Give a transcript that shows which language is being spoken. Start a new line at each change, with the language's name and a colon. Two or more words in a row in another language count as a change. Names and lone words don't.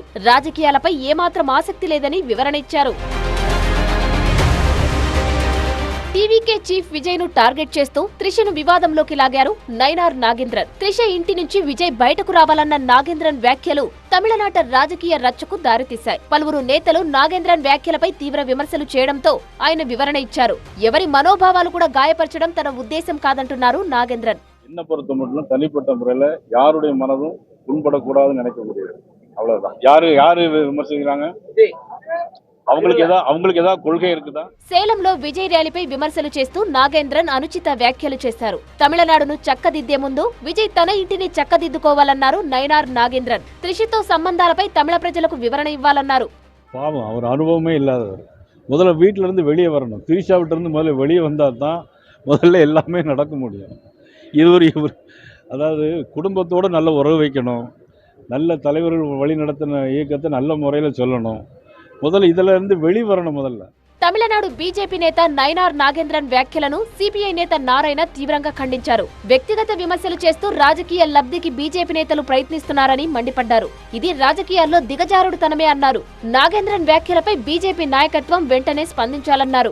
Telugu: రాజకీయాలపై ఏమాత్రం ఆసక్తి లేదని వివరణ ఇచ్చారు. టీవీకే చీఫ్ విజయ్ ను టార్గెట్ చేస్తూ త్రిషను వివాదంలోకి లాగారు నైనార్ నాగేంద్రన్. త్రిష ఇంటి నుంచి విజయ్ బయటకు రావాలన్న నాగేంద్రన్ వ్యాఖ్యలు తమిళనాట రాజకీయ రచ్చకు దారితీశాయి. పలువురు నేతలు నాగేంద్రన్ వ్యాఖ్యలపై తీవ్ర విమర్శలు చేయడంతో ఆయన వివరణ ఇచ్చారు. ఎవరి మనోభావాలు కూడా గాయపరచడం తన ఉద్దేశం కాదంటున్నారు నాగేంద్రన్.
Tamil: என்ன பொறுத்த மட்டும் தனிப்பட்ட முறையில யாருடைய மனதும் புண்படக்கூடாதுன்னு நினைக்க முடியாது. அவ்வளவுதான். யாரு விமர்சிக்கிறாங்க, அவங்களுக்கு ஏதாவது கொள்கை இருக்குదా?
Telugu: సేలంలో విజయ్ ర్యాలీపై విమర్శలు చేస్తూ నాగేంద్రన్ అనుచిత వ్యాఖ్యలు చేశారు. తమిళనాడును చక్కదిద్దే ముందు విజయ్ తన ఇంటిని చక్కదిద్దుకోవాలన్నారు నైనార్ నాగేంద్రన్. త్రిషతో సంబంధాలపై తమిళ ప్రజలకు వివరణ ఇవ్వాలన్నారు.
Tamil: பாவம், அவர் அனுபவமே இல்லாதவர். முதல்ல வீட்டில இருந்து வெளியே வரணும். திரிஷா விட்டு இருந்து முதல்ல வெளியே வந்தால் தான் முதல்ல எல்லாமே நடக்க முடியும். இவர் அதாவது குடும்பத்தோடு நல்ல உறவு வைக்கணும், நல்ல தலைவர்கள் வழி நடத்தின இயக்கத்தை நல்ல முறையில் சொல்லணும். முதல்ல இதில் இருந்து வெளிவரணும். முதல்ல
Telugu: తమిళనాడు బీజేపీ నేత నైనార్ నాగేంద్రన్ వ్యాఖ్యలను సిపిఐ నేత నారాయణ తీవ్రంగా ఖండించారు. వ్యక్తిగత విమర్శలు చేస్తూ రాజకీయ లబ్ధికి బీజేపీ నేతలు ప్రయత్నిస్తున్నారని మండిపడ్డారు. ఇది రాజకీయాల్లో దిగజారుడుతనమే అన్నారు. నాగేంద్రన్ వ్యాఖ్యలపై బీజేపీ నాయకత్వం వెంటనే స్పందించాలన్నారు.